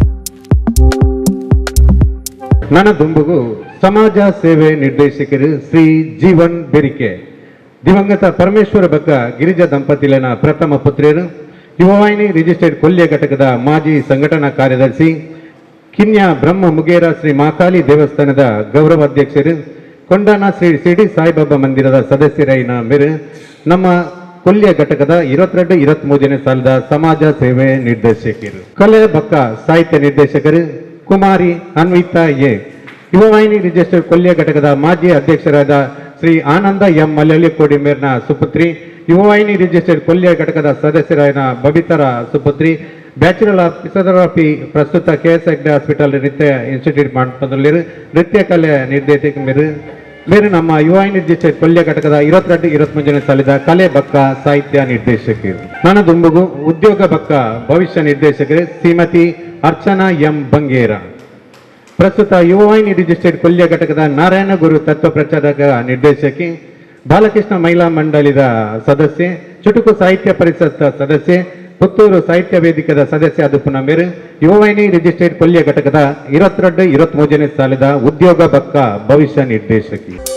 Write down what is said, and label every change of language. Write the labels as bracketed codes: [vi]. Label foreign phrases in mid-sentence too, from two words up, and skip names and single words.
[tcy] ನನ್ನ ದುಂಬುಗು ಸಮಾಜ ಸೇವೆ ನಿರ್ದೇಶಕರು ಶ್ರೀ ಜೀವನ್ ಬೆರಿಕೆ ದಿವಂಗತ ಪರಮೇಶ್ವರ ಬಕ್ಕ ಗಿರಿಜಾ ದಂಪತಿಲಿನ ಪ್ರಥಮ ಪುತ್ರಿಯರು, ಯುವವಾಹಿನಿ ರಿಜಿಸ್ಟರ್ಡ್ ಕೊಲ್ಯ ಘಟಕದ ಮಾಜಿ ಸಂಘಟನಾ ಕಾರ್ಯದರ್ಶಿ, ಕಿನ್ಯ ಬ್ರಹ್ಮ ಮುಗೇರ ಶ್ರೀ ಮಾಕಾಳಿ ದೇವಸ್ಥಾನದ ಗೌರವ ಅಧ್ಯಕ್ಷರು, ಕೊಂಡಾನ ಶ್ರೀ ಶಿರಡಿ ಸಾಯಿಬಾಬಾ ಮಂದಿರದ ಸದಸ್ಯರೈನ ಮೇರೆ ನಮ್ಮ ಕೊಲ್ಯ ಘಟಕದ 22-23ನೇ ಸಾಲದ ಸಮಾಜ ಸೇವೆ ನಿರ್ದೇಶಕರು. ಕಲೆ ಬಕ್ಕ ಸಾಹಿತ್ಯ ನಿರ್ದೇಶಕರು ಕುಮಾರಿ ಅನ್ವಿತಾ ಎ. ಯುವವಾಹಿನಿ ರಿಜಿಸ್ಟರ್ಡ್ ಕೊಲ್ಯ ಘಟಕದ ಮಾಜಿ ಅಧ್ಯಕ್ಷರಾದ ಶ್ರೀ ಆನಂದ ಎಂ ಮಲ್ಲಳ್ಳಿಕೋಡಿ ಮೇರ್ನ ಸುಪುತ್ರಿ, ಯುವವಾಹಿನಿ ರಿಜಿಸ್ಟರ್ಡ್ ಕೊಲ್ಯ ಘಟಕದ ಸದಸ್ಯರಾದ ಬಬಿತರ ಸುಪುತ್ರಿ, [en] Bachelor of Physiotherapy [tcy] ಪ್ರಸ್ತುತ KS ಹೆಗ್ಡೆ ಹಾಸ್ಪಿಟಲ್ ನೃತ್ಯ ಇನ್ಸ್ಟಿಟ್ಯೂಟ್ ಮಾಡ್ಕೊಂಡಲ್ಲಿರು ನೃತ್ಯ ಕಲೆ ನಿರ್ದೇಶಕ ಮೇರೆ ನಮ್ಮ ಯುವವಾಹಿನಿ ರಿಜಿಸ್ಟರ್ಡ್ ಕೊಲ್ಯ ಘಟಕದ 22-23ನೇ ಸಾಲದ ಕಲೆ ಬಕ್ಕ ಸಾಹಿತ್ಯ ನಿರ್ದೇಶಕರು. ನನ್ನ ದುಂಬುಗು ಉದ್ಯೋಗ ಬಕ್ಕ ಭವಿಷ್ಯ ನಿರ್ದೇಶಕರು ಶ್ರೀಮತಿ ಅರ್ಚನಾ ಎಂ ಬಂಗೇರ. ಪ್ರಸ್ತುತ ಯುವವಾಹಿನಿ ರಿಜಿಸ್ಟರ್ಡ್ ಕೊಲ್ಯ ಘಟಕದ ನಾರಾಯಣ ಗುರು ತತ್ವ ಪ್ರಚಾರಕ ನಿರ್ದೇಶಕಿ, ಬಾಲಕೃಷ್ಣ ಮಹಿಳಾ ಮಂಡಳಿದ ಸದಸ್ಯೆ, ಚುಟುಕು ಸಾಹಿತ್ಯ ಪರಿಷತ್ ಸದಸ್ಯೆ, ಪುತ್ತೂರು ಸಾಹಿತ್ಯ ವೇದಿಕೆದ ಸದಸ್ಯ ಆದ ಪುನಃ ಮೇರೆ ಯುವವಾಹಿನಿ ರಿಜಿಸ್ಟರ್ಡ್ ಕೊಲ್ಯ ಘಟಕದ 22-23ನೇ ಸಾಲದ ಉದ್ಯೋಗ ಬಕ್ಕ ಭವಿಷ್ಯ ನಿರ್ದೇಶಕಿ.